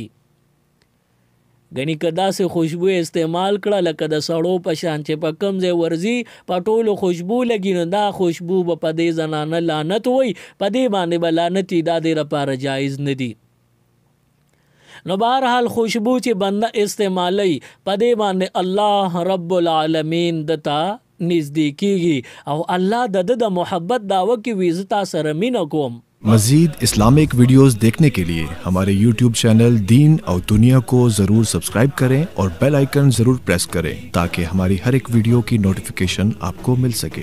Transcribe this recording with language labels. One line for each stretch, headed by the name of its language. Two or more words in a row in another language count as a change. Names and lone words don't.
Pashto: غنی که داسې خوشبو استعمال کړه لکه د سړو په شان چې په کم ځای ورځي په ټولو خوشبو لګي، نو دا خوشبو به په دې زنانه لعنت وي، په دې باندې به لعنت دا دې لپاره جایز نه دي. نو بهرحال خوشبو چې بنده استعمالی په دې باندې الله رب العالمین دتا نزدې کیږي او الله د محبت دعوه کې ویزتا سره مینه کوم.
Urdu: مزید اسلامک ویڈیوز دیکھنے کے لیے ہمارے YouTube چینل دین اور دنیا کو ضرور سبسکرائب کریں اور
English: bell icon
Urdu: ضرور پریس کریں تاکہ ہماری ہر ایک ویڈیو کی نوٹیفکیشن آپ کو مل سکے.